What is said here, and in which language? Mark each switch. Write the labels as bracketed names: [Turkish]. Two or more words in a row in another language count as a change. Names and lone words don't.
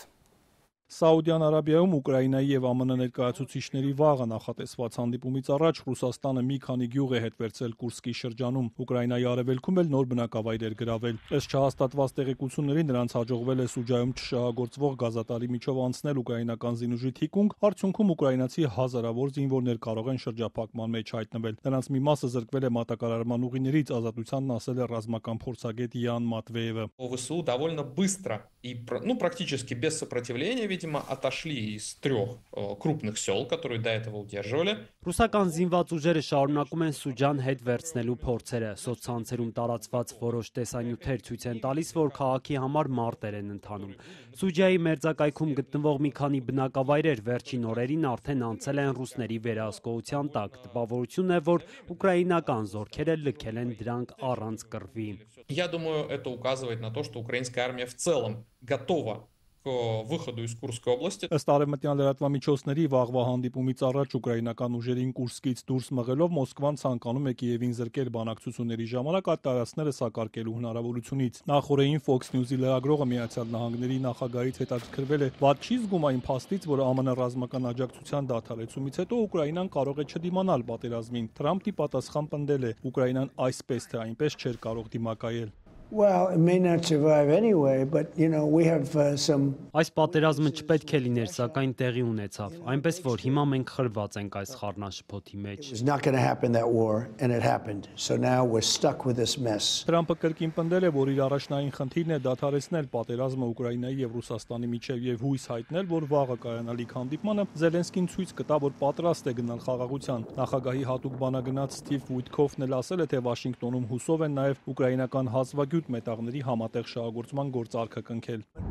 [Armenian] Սաուդյան Արաբիայում Ուկրաինայի եւ ԱՄՆ ներկայացուցիչների վաղը նախատեսված հանդիպումից առաջ Ռուսաստանը մի քանի գյուղ է հետ վերցրել Կուրսկի շրջանում։ Ուկրաինայի արևելքում էլ նոր բնակավայրեր գրավել։ Ըստ չհաստատված տեղեկությունների նրանց հաջողվել է Սուջայում չշահագործվող գազատարի միջով անցնել ուկրաինական զինուժի թիկունք, արդյունքում ուկրաինացի հազարավոր զինվորներ կարող են շրջափակման մեջ հայտնվել։ Նրանց մի մասը զրկվել է մատակարարման ուղիներից, Ազատությանն ասել է ռազմական փորձագետ Յան Մատվեևը։ [Russian] ВСУ довольно быстро и практически без сопротивления, видимо, отошли из 3 крупных сел, которые до этого удерживали. [Armenian] Ռուսական զինված ուժերը շարունակում են Սուջան հետ վերցնելու փորձերը։ Սոցցանցերում տարածված որոշ տեսանյութեր ցույց են տալիս, որ քաղաքի համար մարտեր են ընթանում։ Սուջայի մերձակայքում գտնվող մի քանի բնակավայրեր վերջին օրերին արդեն անցել են ռուսների վերահսկողության տակ։ Տպավորությունն է, որ ուկրաինական զորքերը լքել են դրանք առանց կռվի։ [Russian] Я думаю, это указывает на то, что украинская армия в целом готова к выходу из Курской области. [Armenian] Ըստ արևմտյան լրատվամիջոցների վաղվա հանդիպումից առաջ ուկրաինական ուժերին Կուրսկից դուրս մղելով Մոսկվան ցանկանում է Կիևին զրկել բանակցությունների ժամանակ այդ տարածքները սակարկելու հնարավորությունից։ Նախորդին Fox News-ի լրագրողը Միացյալ Նահանգների նախագահից հետաքրքրվել է, «Ված չի զգում այն փաստից, որ ԱՄՆ ռազմական աջակցության դադարեցումից հետո Ուկրաինան կարող է չդիմանալ պատերազմին»։ Թրամփի պատասխան պնդել է. «Ուկրաինան այսպես թե այնպես չէր կարող դիմակայել»։ [English] Well, it may not survive anyway, but we have some. [Armenian] Այս պատերազմը չպետք է լիներ, սակայն տեղի ունեցավ, այնպես որ հիմա մենք խրված ենք այս խառնաշփոթի մեջ։ [English] It was not going to happen, that war, and it happened. So now we're stuck with this mess. [Armenian] Թրամփը կրկին պնդել է, որ իր առաջնային խնդիրն է դադարեցնել պատերազմը Ուկրաինայի եւ Ռուսաստանի միջև եւ հույս հայտնել, որ վաղը կայանալիք հանդիպմանը Զելենսկին ցույց կտա, որ պատրաստ է գնալ խաղաղության։ Նախագահի հատուկ բանագնաց Սթիվ Ուիթքոֆն էլ ասել է, թե Վաշինգտոնում հուսով են նաեւ ուկրաինական հազվագյուտ մետաղների համատեղ շահագործման գործարքը կնքել։